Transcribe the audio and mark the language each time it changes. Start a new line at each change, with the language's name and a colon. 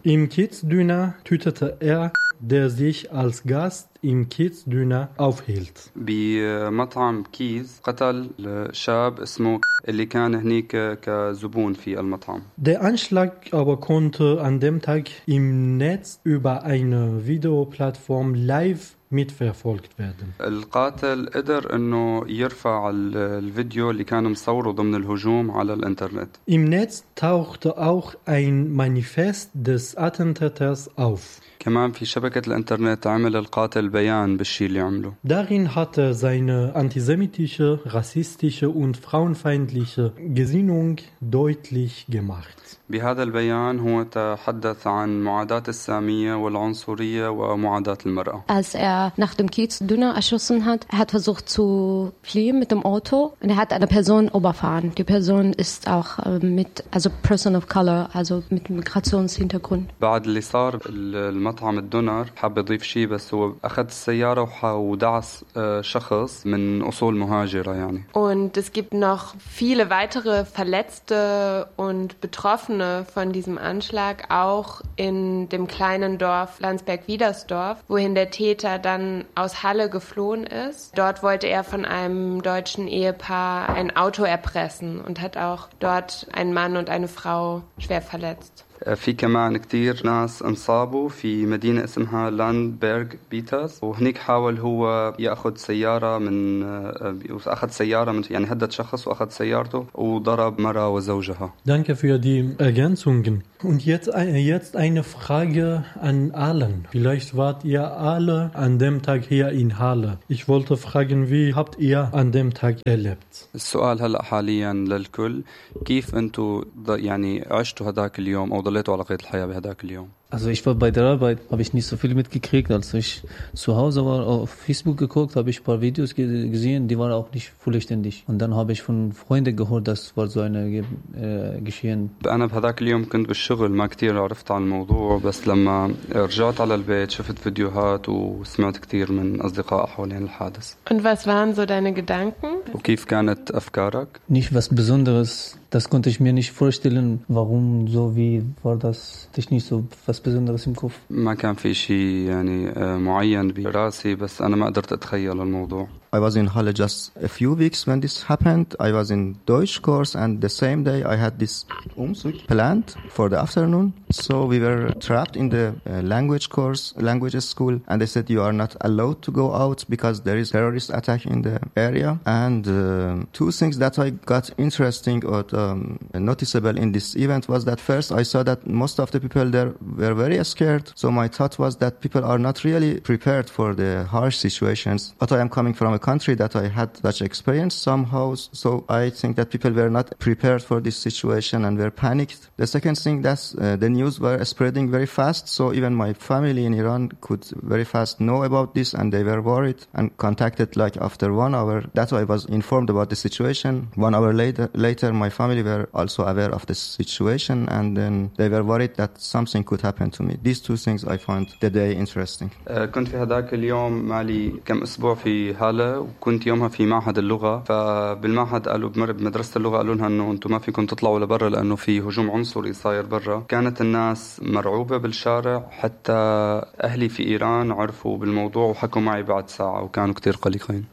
German: Im Kiezdüner tötete er, der sich als Gast im Kiezdüner aufhielt.
Arabic: بمطعم كيز قتل الشاب اسمه اللي كان هنيك كزبون في المطعم.
German: Der Anschlag aber konnte an dem Tag im Netz über eine Videoplattform live mitverfolgt werden.
Arabic: القاتل قدر انه يرفع الفيديو اللي كان مصوره ضمن الهجوم على الانترنت.
German: Im Netz tauchte auch ein Manifest des Attentäters auf.
Arabic: كمان في شبكة الانترنت عمل القاتل بيان بالشي اللي عمله.
German: Darin hat er seine antisemitische, rassistische und frauenfeindliche Gesinnung deutlich gemacht.
Arabic: بهذا البيان هو تحدث عن معاداة السامية والعنصرية ومعاداة المرأة.
German: Als er nach dem Kiezdüner erschossen hat, er hat versucht zu fliehen mit dem Auto und er hat eine Person überfahren. Die Person ist auch mit, also
English: person of color,
German: also mit Migrationshintergrund.
Arabic: بعد اللي صار المطعم الدونر حاب يضيف شيء بس هو أخذ السيارة ودعس شخص من أصول مهاجرة يعني.
German: Und es gibt noch viele weitere Verletzte und Betroffene von diesem Anschlag auch in dem kleinen Dorf Landsberg-Widersdorf, wohin der Täter dann aus Halle geflohen ist. Dort wollte er von einem deutschen Ehepaar ein Auto erpressen und hat auch dort einen Mann und eine Frau schwer verletzt.
Arabic: في كمان كتير ناس انصابوا في مدينة اسمها لاندبرغ بيترز وهنيك حاول هو يأخذ سيارة من أخذ سيارة من يعني هدد شخص وأخذ سيارته وضرب مرة وزوجها.
German: Danke für die Ergänzungen. Und jetzt eine Frage an allen. Vielleicht wart ihr alle an dem Tag hier in Halle. Ich wollte fragen, wie habt ihr an dem Tag erlebt?
Arabic: السؤال هلا حاليا للكل كيف انتوا يعني عشتوا هداك اليوم او ضليتوا على قيد الحياة بهداك اليوم؟
German: Also ich war bei der Arbeit, habe ich nicht so viel mitgekriegt. Als ich zu Hause war, auf Facebook geguckt, habe ich ein paar Videos gesehen, die waren auch nicht vollständig. Und dann habe ich von Freunden gehört, das war so eine Geschehen.
Arabic: أنا بهذاك اليوم كنت بالشغل ما كتير عرفت عن الموضوع بس لما رجعت على البيت شفت فيديوهات وسمعت كتير من أصدقاء حوالين الحادث.
German: Und was waren so deine Gedanken?
Arabic: وكيف كانت أفكارك؟
German: Nicht was Besonderes. Das konnte ich mir nicht vorstellen, warum so wie war das technisch so was Besonderes im Kopf.
Arabic: ما كان في شيء يعني معين براسي بس أنا ما قدرت أتخيل الموضوع.
English: I was in Halle just a few weeks when this happened. I was in Deutsch course and the same day I had this Umzug planned for the afternoon. So we were trapped in the language course, languages school, and they said you are not allowed to go out because there is terrorist attack in the area. And two things that I got interesting or noticeable in this event was that first I saw that most of the people there were very scared. So my thought was that people are not really prepared for the harsh situations. But I am coming from a country that I had such experience somehow. So I think that people were not prepared for this situation and were panicked. The second thing, that the news were spreading very fast. So even my family in Iran could very fast know about this, and they were worried and contacted like after 1 hour. That's why I was informed about the situation. 1 hour later, my family were also aware of the situation, and then they were worried that something could happen to me. These two things I find the day interesting.
Arabic: كنت في هذاك اليوم مالي كم أسبوع في هالة وكنت يومها في معهد اللغة فبالمعهد قالوا بمدرسة اللغة قالوا لها أنه أنتم ما فيكم تطلعوا لبرا لأنه في هجوم عنصري صاير برا. كانت الناس مرعوبة بالشارع حتى أهلي في إيران عرفوا بالموضوع وحكوا معي بعد ساعة وكانوا كتير قلقين.